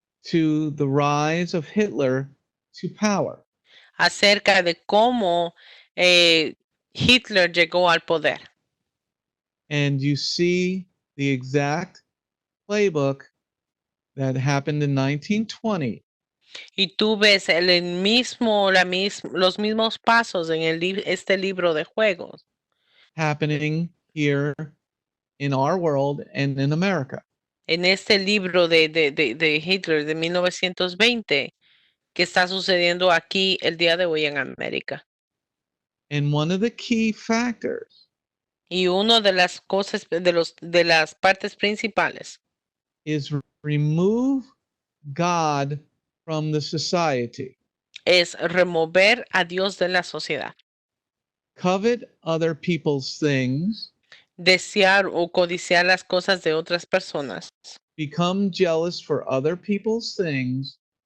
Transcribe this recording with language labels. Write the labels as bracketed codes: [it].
[en] To the rise of Hitler to power. [es] acerca de cómo Hitler llegó al poder. [en] And you see the exact playbook that happened in 1920. [es] Y tú ves los mismos pasos en este libro de juegos [en] Happening here in our world and in America. [es] en este libro de Hitler de 1920 que está sucediendo aquí el día de hoy en América. [en] And one of the key factors [es] Y una de las cosas, de las partes principales [en] is remove God from the society. [es] es remover a Dios de la sociedad. [en] Covet other people's things. [es] Desear o codiciar las cosas de otras personas. [en] Become jealous for other people's things.